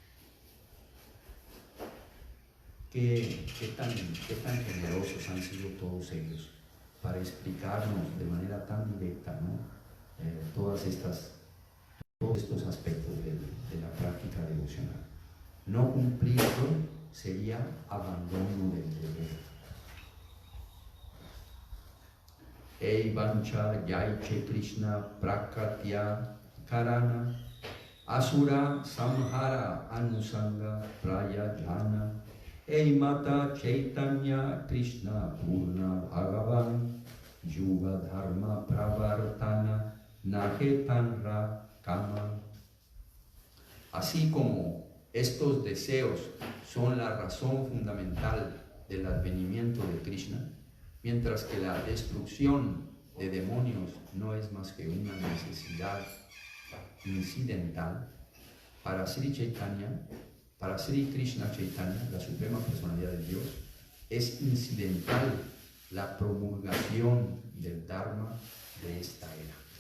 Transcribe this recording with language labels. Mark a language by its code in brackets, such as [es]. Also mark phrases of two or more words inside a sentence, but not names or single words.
[es] ¿Qué tan generosos han sido todos ellos para explicarnos de manera tan directa, ¿no? Todos estos aspectos de la práctica devocional. No cumplirlo sería abandono del deber. [bn] এই বাঞ্ছা যৈছে কৃষ্ণ প্রাকট্য কারণ অসুর সংহার আনুষঙ্গ প্রয়োজন এই মত চৈতন্য কৃষ্ণ পূর্ণ ভগবান যুগ ধর্ম প্রবর্তন নহে তাঁর কাম. [es] Así como estos deseos son la razón fundamental del advenimiento de Krishna, mientras que la destrucción de demonios no es más que una necesidad incidental, para Sri Chaitanya, para Sri Krishna Chaitanya, la suprema personalidad de Dios, es incidental la promulgación del Dharma de esta era.